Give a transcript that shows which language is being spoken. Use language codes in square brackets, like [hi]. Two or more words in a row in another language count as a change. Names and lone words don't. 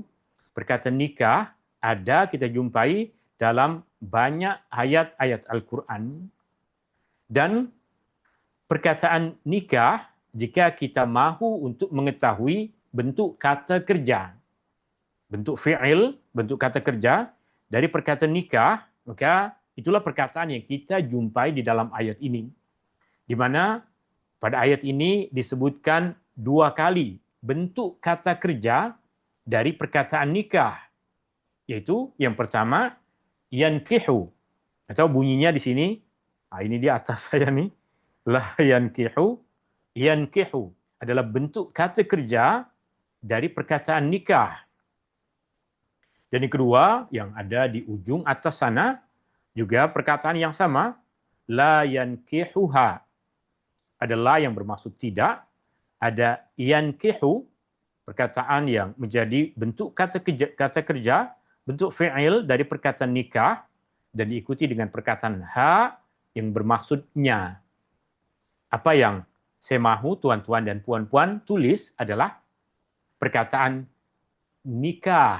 [ms] Perkataan nikah ada kita jumpai dalam banyak ayat-ayat Al-Quran. Dan perkataan nikah, jika kita mahu untuk mengetahui bentuk kata kerja, bentuk fi'il, bentuk kata kerja dari perkataan nikah, maka itulah perkataan yang kita jumpai di dalam ayat ini. Di mana pada ayat ini disebutkan dua kali bentuk kata kerja dari perkataan nikah, yaitu yang pertama yankihu, atau bunyinya di sini, ini di atas saya nih, [ar] لا ينكح, [ms] yankihu adalah bentuk kata kerja dari perkataan nikah. Dan yang kedua, yang ada di ujung atas sana, juga perkataan yang sama, [ar] لا ينكحها. [ms] Ada la yang bermaksud tidak, ada yankihu, perkataan yang menjadi bentuk kata kerja, bentuk fi'il dari perkataan nikah, dan diikuti dengan perkataan ha yang bermaksudnya. Apa yang saya mahu tuan-tuan dan puan-puan tulis adalah perkataan nikah.